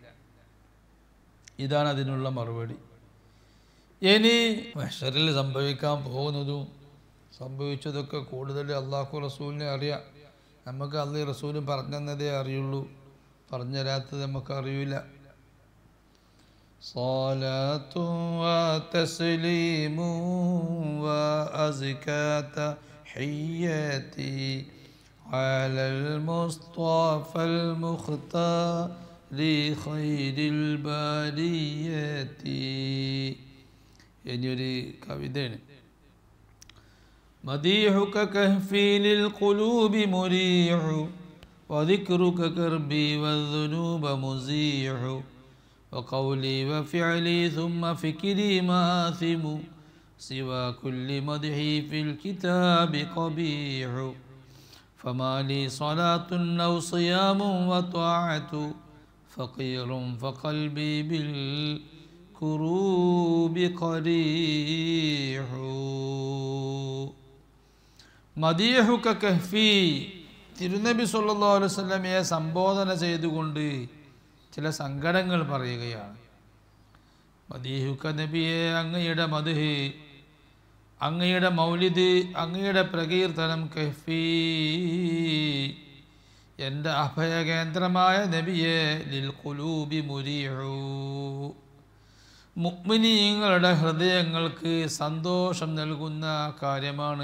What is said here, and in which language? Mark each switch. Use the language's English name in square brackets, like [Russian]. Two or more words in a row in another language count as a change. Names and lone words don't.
[Malayalam] ഇതാണ് അതിനുള്ള മറുപടി. ഇനി മഹ്ശറിൽ സംഭവിക്കാൻ പോകുന്നതും സംഭവിച്ചതൊക്കെ കൂടുതൽ അള്ളാഹു റസൂലിനെ അറിയാം. നമുക്ക് അള്ളാഹു റസൂലും പറഞ്ഞതേ അറിയുള്ളൂ, പറഞ്ഞു തരാത്തത് നമുക്ക് അറിയില്ല. [Arabic] صلاة وتسليم وأزكى تحياتي على المصطفى المختار خير البريات. [Malayalam] എന്നൊരു കവിതയാണ്. [Arabic] مديحك كهفي للقلوب مريح وذكرك كربي والذنوب مزيح وقولي وفعلي ثم فكري ماثم سوى كل مدحي في الكتاب قبيح فما لي صلاة أو صيام وطاعة فقير فقلبي بالكروب قريح. مديحك كهفي, [Malayalam] തിരുനബി [Arabic] صلى الله عليه وسلم [Malayalam] സംബോധന ചെയ്തുകൊണ്ട് ചില സങ്കടങ്ങൾ പറയുകയാണ്. മദീഹുക നബിയെ, അങ്ങയുടെ മദ്ഹ്, അങ്ങയുടെ മൗലിദ്, അങ്ങയുടെ പ്രകീർത്തനം കഹ്ഫി, എൻ്റെ അഭയകേന്ദ്രമായ നബിയെ, [Arabic] للقلوب مريح, [Malayalam] മുഅ്മിനീങ്ങളുടെ ഹൃദയങ്ങൾക്ക് സന്തോഷം നൽകുന്ന കാര്യമാണ്.